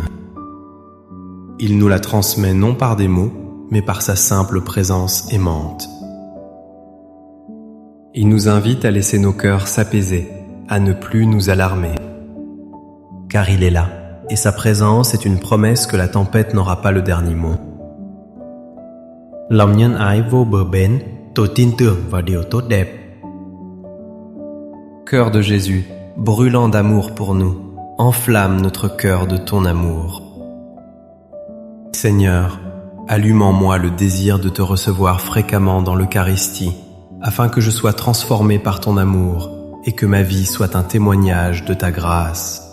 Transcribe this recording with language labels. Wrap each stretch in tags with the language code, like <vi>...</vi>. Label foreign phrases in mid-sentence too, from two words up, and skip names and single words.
<fr>Il nous la transmet non par des mots, mais par sa simple présence aimante. Il nous invite à laisser nos cœurs s'apaiser, à ne plus nous alarmer. Car il est là, et sa présence est une promesse que la tempête n'aura pas le dernier mot.</fr> <vi>Lòng nhân ái vô bờ bến, tôi tin tưởng vào điều tốt đẹp.</vi> <fr>Cœur de Jésus, brûlant d'amour pour nous, enflamme notre cœur de ton amour. Seigneur, allume en moi le désir de te recevoir fréquemment dans l'Eucharistie, afin que je sois transformé par ton amour et que ma vie soit un témoignage de ta grâce.</fr>